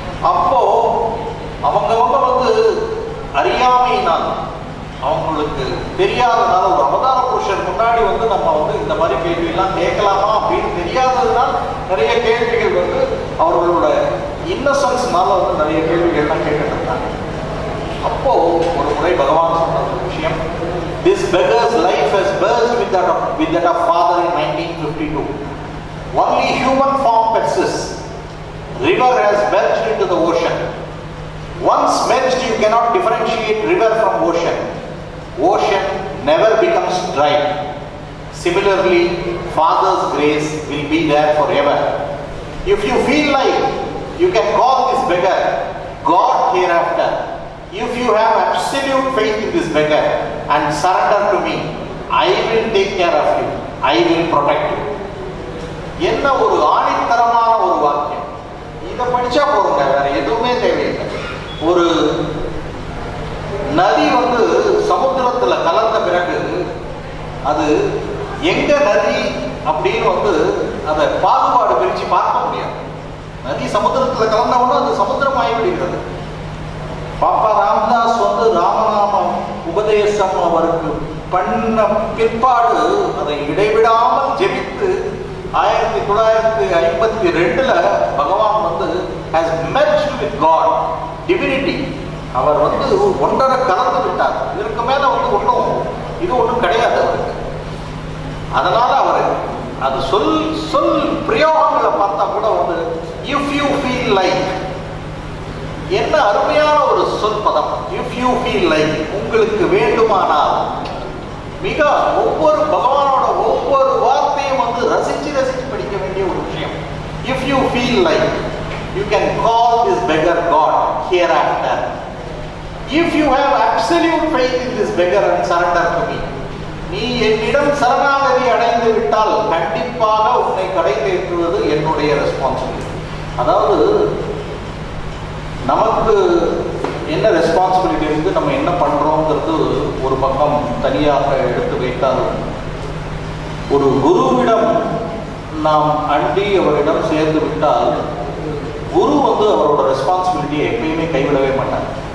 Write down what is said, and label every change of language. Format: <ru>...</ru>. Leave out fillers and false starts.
<ta>அப்போ அவங்கவங்க அறியாமையினால் அவங்களுக்கு தெரியாததுனால ஒரு அவதார புருஷர் முன்னாடி நம்ம இந்த மாதிரி கேள்வியெல்லாம் கேட்கலாமா அப்படின்னு தெரியாததுனால் நிறைய கேள்விகள் அவர்களோட இன்னசென்ஸ்னால நிறைய கேள்விகள்லாம் கேட்டுட்டு இருந்தாங்க. அப்போ ஒரு முறை பகவான் சொன்ன ஒரு விஷயம்,</ta> <en>this beggar's life has burst with that of father in 1952. Only human form persists. River has merged into the ocean. Once merged, you cannot differentiate river from ocean. Ocean never becomes dry. Similarly, Father's grace will be there forever. If you feel like you can call this beggar God hereafter, if you have absolute faith in this beggar and surrender to me, I will take care of you. I will protect you.</en> <ta>என்ன ஒரு ஆணித்தரமான ஒரு வாக்கியம். இதை படிச்சா போறோங்க, வேற எதுவுமே தேவையில்லை. ஒரு நதி சமுத்திரத்துல கலந்த பிறகு அது எங்க நதி அப்படின்னு வந்து அதை பாகுபாடு பிரித்து பார்க்க முடியாது. நதி சமுத்திரத்தில் கலந்தவுடனே அது சமுத்திரம் ஆகிவிடுகிறது. பாப்பா ராமதாஸ் வந்து ராமநாமம் உபதேசம் அவருக்கு பண்ண பிற்பாடு அதை இடைவிடாமல் ஜெபித்து 1952 பகவான் வந்து</ta> <en>has merged with God, divinity.</en> <ta>அவர் வந்து ஒன்றரை கலந்து விட்டார். இதற்கு மேல வந்து ஒன்றும் கிடையாது அவருக்கு. அதனால அவர் அது சொல் பிரயோகங்களை பார்த்தா கூட வந்து</ta> <en>if you feel like,</en> <ta>என்ன அருமையான ஒரு சொல் பதம்.</ta> <en>if you feel like,</en> <ta>உங்களுக்கு வேண்டுமானால். மிக ஒவ்வொரு பகவானோட ஒவ்வொரு வார்த்தையும் வந்து ரசிச்சு படிக்க வேண்டிய ஒரு விஷயம்.</ta> <en>if you feel like, you can call this beggar God hereafter. if you have absolute faith in this beggar and surrender to me,</en> <ta>நீ என்னிடம் சரணாகதி அடைந்து விட்டால் கண்டிப்பாக உன்னை கடைத்தேற்றுவது என்னுடைய ரெஸ்பான்சிபிலிட்டி. அதாவது நமக்கு என்ன ரெஸ்பான்சிபிலிட்டி இருந்து நம்ம என்ன பண்றோங்கிறது ஒரு பக்கம் தனியாக எடுத்து வைத்தாலும், ஒரு குருவிடம் நாம் அண்டி அவரிடம் சேர்ந்து விட்டால் குரு வந்து அவரோட ரெஸ்பான்சிபிலிட்டியை எப்பயுமே கைவிடவே மாட்டார்.</ta>